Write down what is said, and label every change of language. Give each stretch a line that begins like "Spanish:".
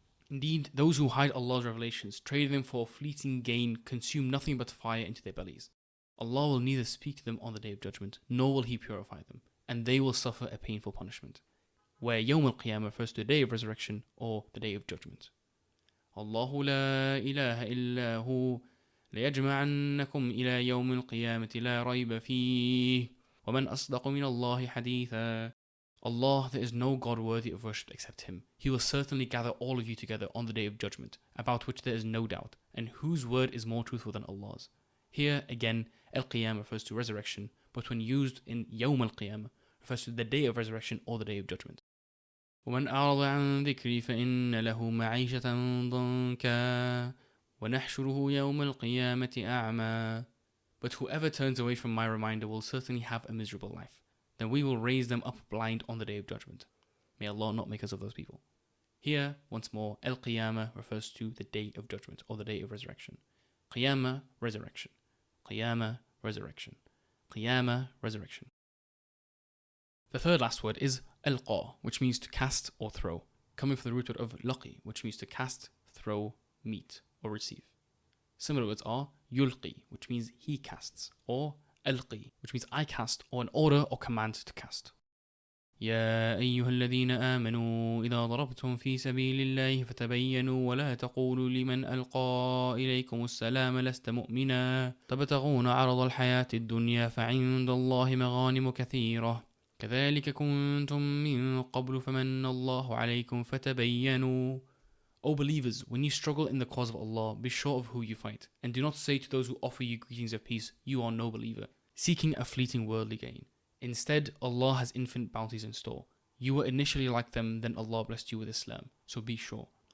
English: Indeed, those who hide Allah's revelations, trade them for fleeting gain, consume nothing but fire into their bellies. Allah will neither speak to them on the Day of Judgment, nor will He purify them, and they will suffer a painful punishment. Where Yawm al-Qiyamah refers to the Day of Resurrection or the Day of Judgment.
Arabic: Allahu la ilaha illa hu ليجمعنكم إلى يوم القيامة لا ريب فيه ومن أصدق من الله حديثا.
English: Allah, there is no God worthy of worship except Him. He will certainly gather all of you together on the Day of Judgment, about which there is no doubt, and whose word is more truthful than Allah's. Here again, al-qiyam refers to resurrection, but when used in yawm al-qiyam, refers to the day of resurrection or the day of judgment.
Arabic: ومن أعرض عن ذكري فإن له معيشة ضنكا ونحشره يوم القيامة أعمى.
English: But whoever turns away from my reminder will certainly have a miserable life. Then we will raise them up blind on the day of judgment. May Allah not make us of those people. Here, once more, al-qiyamah refers to the day of judgment or the day of resurrection. Qiyamah, resurrection. Qiyamah, resurrection. Qiyamah, resurrection. The third last word is alqa, which means to cast or throw, coming from the root word of laqi, which means to cast, throw, meet, or receive. Similar words are yulqi, which means he casts, or alqi, which means I cast, or an order or command to cast.
Arabic: يا أيها الذين آمنوا إذا ضربتم في سبيل الله فتبينوا ولا تقولوا لمن ألقى إليكم السلام لست مؤمنا تبتغون عرض الحياة الدنيا فعند الله مغانم كثيرة كذلك كنتم من قبل فمن الله عليكم فتبينوا.
English: O believers, when you struggle in the cause of Allah, be sure of who you fight, and do not say to those who offer you greetings of peace, you are no believer, seeking a fleeting worldly gain. Instead, Allah has infinite bounties in store. You were initially like them, then Allah blessed you with Islam, so be sure.